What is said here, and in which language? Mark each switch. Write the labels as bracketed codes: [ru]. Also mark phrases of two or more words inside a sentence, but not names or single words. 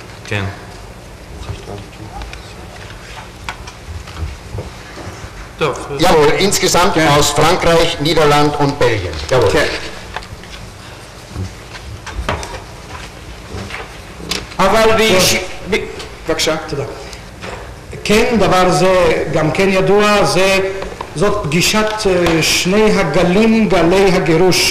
[he] כן. [de] Jawohl, insgesamt aus Frankreich, Niederland und Belgien. Jawohl. [he] כן. אבל בבקשה. תודה. כן, דבר זה גם כן ידוע, זאת פגישת שני הגלים, גלי הגירוש.